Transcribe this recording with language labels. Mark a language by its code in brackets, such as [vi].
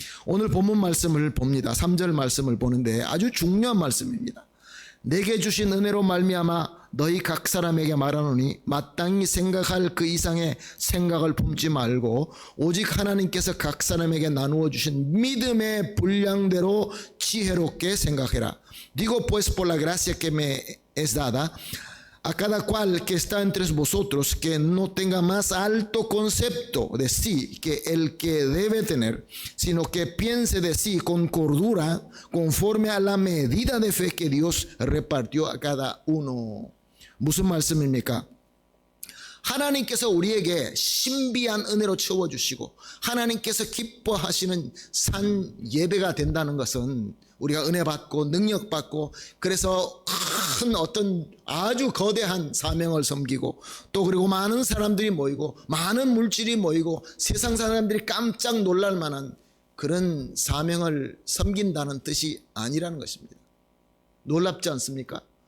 [ko] 오늘 본문 말씀을 봅니다. 3절 말씀을 보는데 아주 중요한 말씀입니다. 내게 주신 은혜로 말미암아 너희 각 사람에게 말하노니 마땅히 생각할 그 이상의 생각을 품지 말고 오직 하나님께서 각 사람에게 나누어 주신 믿음의 분량대로 지혜롭게 생각해라. [es] Digo pues por la gracia que me es dada a cada cual que está entre vosotros que no tenga más alto concepto de sí que el que debe tener, sino que piense de sí con cordura conforme a la medida de fe que Dios repartió a cada uno. [ko] 무슨 말씀입니까? 하나님께서 우리에게 신비한 은혜로 채워주시고 하나님께서 기뻐하시는 산 예배가 된다는 것은 우리가 은혜 받고 능력 받고 그래서 큰 어떤 아주 거대한 사명을 섬기고 또 그리고 많은 사람들이 모이고 많은 물질이 모이고 세상 사람들이 깜짝 놀랄 만한 그런 사명을 섬긴다는 뜻이 아니라는 것입니다. 놀랍지 않습니까?